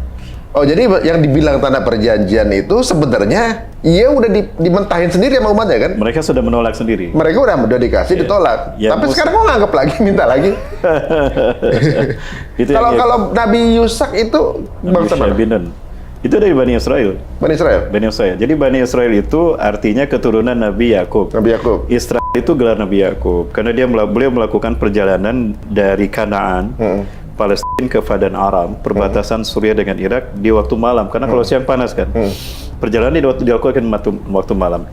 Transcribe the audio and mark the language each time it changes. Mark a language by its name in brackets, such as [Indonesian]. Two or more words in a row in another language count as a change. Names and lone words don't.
[Indonesian] Oh, jadi yang dibilang tanah perjanjian itu sebenarnya ia udah dimentahin sendiri sama umatnya kan? Mereka sudah menolak sendiri. Mereka udah dikasih, ditolak. Tapi sekarang mau nganggap lagi, minta lagi. Kalau Nabi Yusak itu bangsa mana? Itu dari Bani Israel. Bani Israel? Bani Israel. Jadi Bani Israel itu artinya keturunan Nabi Yakub. Nabi Yakub. Israel itu gelar Nabi Yakub karena beliau melakukan perjalanan dari Kanaan, Palestina ke Padan Aram, perbatasan Suriah dengan Irak di waktu malam. Karena kalau siang panas kan. Perjalanan dilakukan waktu malam.